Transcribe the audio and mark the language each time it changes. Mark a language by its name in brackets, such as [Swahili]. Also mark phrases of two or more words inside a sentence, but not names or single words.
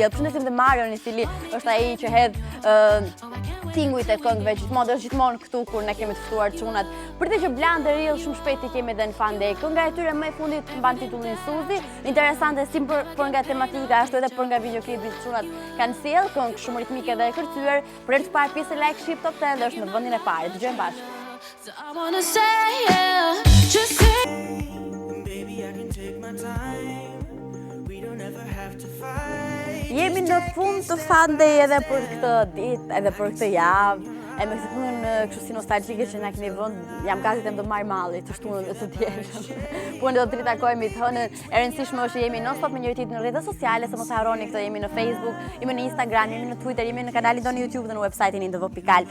[Albanian] Përshëndesim dhe Marion i cili është ai që hedh tingujt e këngëve, është gjithmonë këtu kur ne kemi të ftuar çunat. Për të që Bland Deri shumë shpejt i kemi edhe në FunDay. Kënga e tyre më e fundit mban titullin Suzi. Interesante si për nga tematika ashtu edhe për nga videoklipi çunat kanë sjell këngë shumë ritmike dhe e kërcyer. Për herë të parë pjesë e Like Shqip Top 10 dhe është në vendin e parë. Dëgjojmë bashkë. [English] So I wanna say, yeah, just say, baby, I can take my time. We don't ever have to fight. [Albanian] Jemi në fund të FunDay edhe për këtë ditë, edhe për këtë javë. E me këtë punën kështu si nostalgjike që na keni vënë, jam gati të më marr malli të shtunën dhe të tjerë. Po ne do të ritakojmë të hënën. E rëndësishme është që jemi non-stop me njëri tjetrin në rrjetet sociale, se mos harroni këtë, jemi në Facebook, jemi në Instagram, jemi në Twitter, jemi në kanalin tonë YouTube dhe në website-in indv.al.